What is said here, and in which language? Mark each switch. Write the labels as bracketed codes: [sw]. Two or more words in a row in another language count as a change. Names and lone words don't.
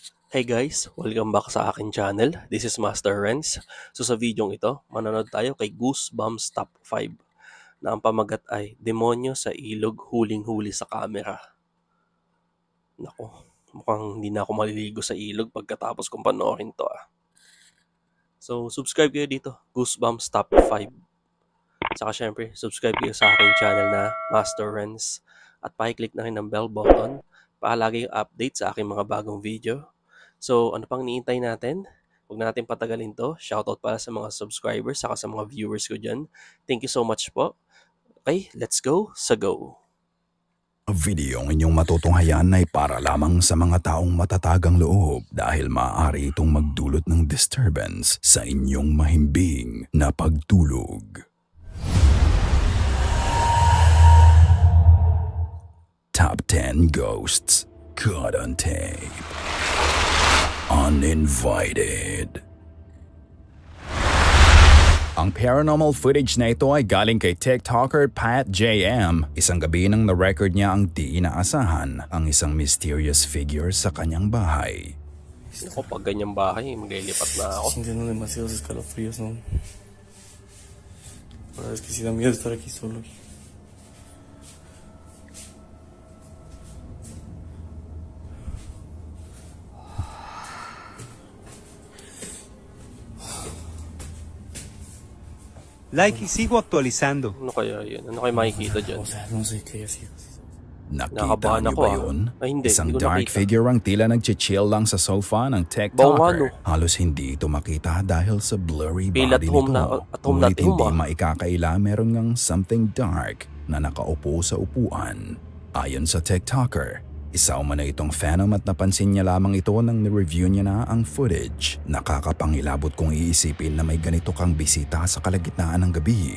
[en] Hey guys, welcome back [tl] sa akin [en] channel. This is Master Renz. [tl] So sa video ito, manonood tayo kay Goosebumps Top 5 na ang pamagat ay Demonyo sa Ilog Huling-Huli sa Kamera. Nako, mukhang hindi na ako maliligo sa ilog pagkatapos kong panoorin to So subscribe kayo dito, Goosebumps Top 5. Saka syempre, subscribe kayo sa aking channel na Master Renz at pakiclick na rin ng [en] bell button [tl] para lagi yung update sa aking mga bagong video. So, ano pang niintay natin? Huwag natin patagalin to. Shoutout para sa mga subscribers saka sa mga viewers ko dyan. [en] Thank you so much po. Okay, let's go sa go. [tl] Ang video ng inyong matutunghayan ay para lamang sa mga taong matatagang loob dahil maaari itong magdulot ng disturbance sa inyong mahimbing na pagtulog. [en] Top 10 Ghosts Caught on Tape. Uninvited. [tl] Ang paranormal footage na ito ay galing kay TikToker Pat JM. Isang gabi nang na-record niya ang di inaasahan ang isang [en] mysterious figure [tl] sa kanyang bahay. Ako, pag ganyang bahay, maglilipat na ako. [es] Sintiendo demasiados escalofríos, ¿no? La verdad es que sí da miedo estar aquí solo. Like y sigo actualizando. [tl] Ano kaya yun? Ano kaya makikita dyan? [es] O sea, no sé qué haya sido. [tl] Nakita Nakabahan niyo ako, ba yun? Ay, hindi. Isang Hindi ko dark nakita. figure ang tila nag-chill lang sa sofa ng Bawang TikToker. ano? Halos hindi ito makita dahil sa blurry [en] Feel at body home [tl] nito. [en] at home na [tl] Ngunit [en] at home, [tl] hindi maikakaila meron ngang [en] something dark [tl] na nakaupo sa upuan. Ayon sa TikToker, isa umano itong phantom at napansin niya lamang ito nang ni-review niya na ang footage. Nakakapangilabot kung iisipin na may ganito kang bisita sa kalagitnaan ng gabi.